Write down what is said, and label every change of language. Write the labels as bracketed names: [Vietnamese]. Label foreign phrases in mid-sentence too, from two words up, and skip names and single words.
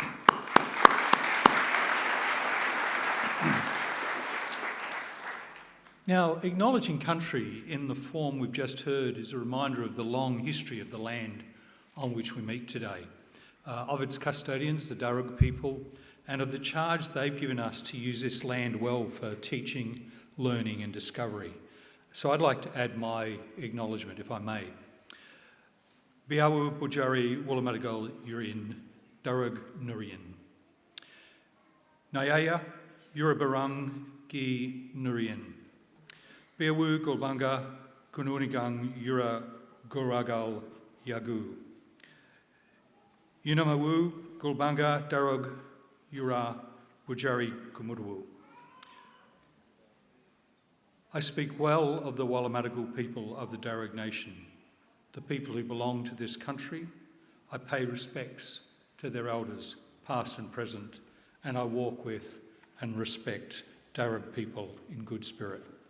[English] Now, acknowledging country in the form we've just heard is a reminder of the long history of the land on which we meet today, of its custodians, the Darug people, and of the charge they've given us to use this land well for teaching, learning and discovery. So I'd like to add my acknowledgement, if I may. [Dharuk] Biawu Bujari Wallamatagal Yurin Darug Nurian. Nayaya Yurabarang Gi Nurian. Biawu Golbanga Kununigang Yura Goragal Yagu. Yunamawu Golbanga Darug Yura Bujari Kumudwu. [English] I speak well of the Wallamatagal people of the Darug Nation, the people who belong to this country, I pay respects to their elders, past and present, and I walk with and respect Darug people in good spirit.